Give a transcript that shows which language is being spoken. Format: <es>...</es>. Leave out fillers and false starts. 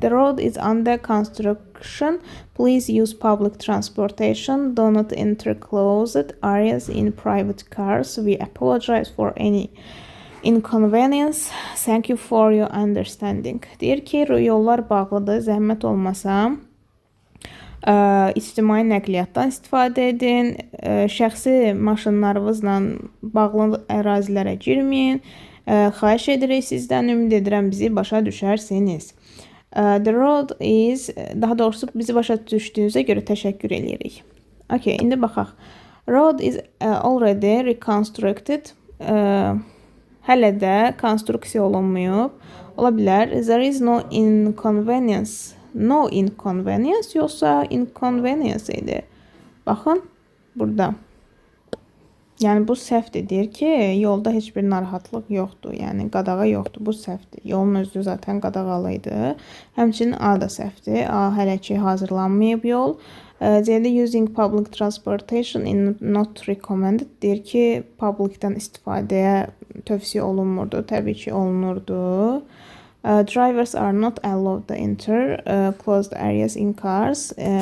<en>The road is under construction. Please use public transportation. Do not enter closed areas in private cars. We apologize for any inconvenience. Thank you for your understanding.</en> <az>Deyir ki, yollar bağlıdır, zəhmət olmasa ictimai nəqliyyatdan istifadə edin. Şəxsi maşınlarınızla bağlı ərazilərə girməyin. Xahiş edirik sizdən, ümid edirəm bizi başa düşərsiniz.</az> <en>The road is,</en> <az>daha doğrusu bizi başa düşdüyünüzə görə təşəkkür edirik. Okay, indi baxaq.</az> <en>Road is already reconstructed.</en> <az>Hələ də konstruksiya olunmayıb. Ola bilər.</az> <en>There is no inconvenience. No inconvenience</en> <az>yoxsa inconvenience idi. Baxın, burada. Yəni bu səhvdir. Deyir ki, yolda heç bir narahatlıq yoxdur. Yəni qadağa yoxdur. Bu səhvdir. Yolun özü zaten qadağalı idi. Həmçinin A da səhvdir. A hələ ki hazırlanmayıb yol. C-də</az> <en>using public transportation is not recommended.</en> <az>Deyir ki, publicdən istifadəyə tövsiyə olunmurdu. Təbii ki, olunurdu.</az> <en>Drivers are not allowed to enter closed areas in cars.</en>